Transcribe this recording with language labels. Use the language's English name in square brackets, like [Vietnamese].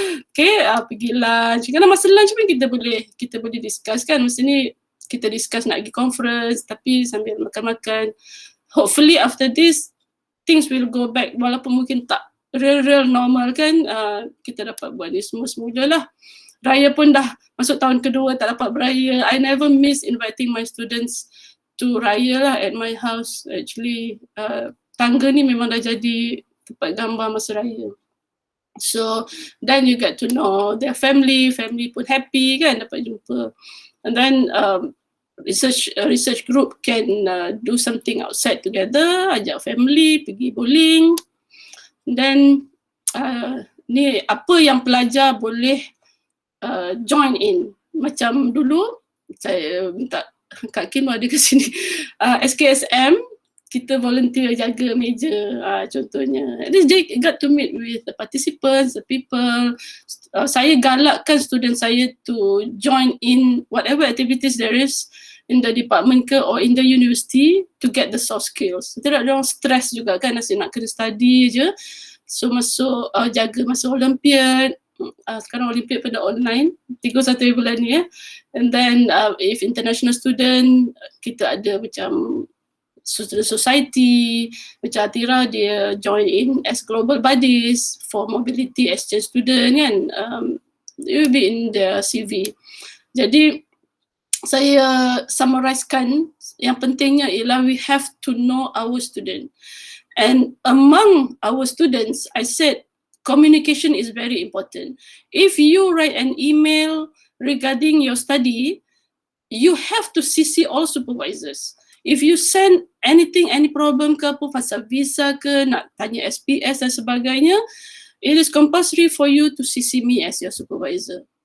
[Malay] Okay, pergi lunch, kerana masa lunch pun kita boleh discuss kan, mesti ni kita discuss nak pergi conference tapi sambil makan-makan. [English] Hopefully after this things will go back, [Malay] walaupun mungkin tak real normal kan, kita dapat buat ni semula lah. Raya pun dah masuk tahun kedua tak dapat beraya. [English] I never miss inviting my students to raya lah at my house. [Malay] Actually tangga ni memang dah jadi tempat gambar masa raya. [English] So then you get to know their family [Malay] pun happy kan dapat jumpa. [English] And then research group can do something outside together, [Malay] ajak family pergi bowling. Then ni apa yang pelajar boleh join in. Macam dulu saya minta Kak Kim ada ke sini, SKSM kita volunteer jaga meja, contohnya. [English] At least they got to meet with the participants, the people. [Malay] Saya galakkan student saya [English] to join in whatever activities there is in the department ke or in the university to get the soft skills. [Malay] Tidak ada orang stress juga kan, asyik nak kena study je. So masuk jaga masa Olympiad. Sekarang Olympiad pada online, 31 bulan ni ya. [English] And then if international student, kita ada macam student society, macam Atira dia join in as global buddies for mobility exchange student kan. It will be in their CV. [Malay] Jadi saya summarisekan, yang pentingnya ialah [English] we have to know our student. And among our students, I said communication is very important. If you write an email regarding your study, you have to CC all supervisors. if you send anything, any problem [Malay] ke apa, pasal visa ke, nak tanya SPS dan sebagainya, [English] it is compulsory for you to CC me as your supervisor.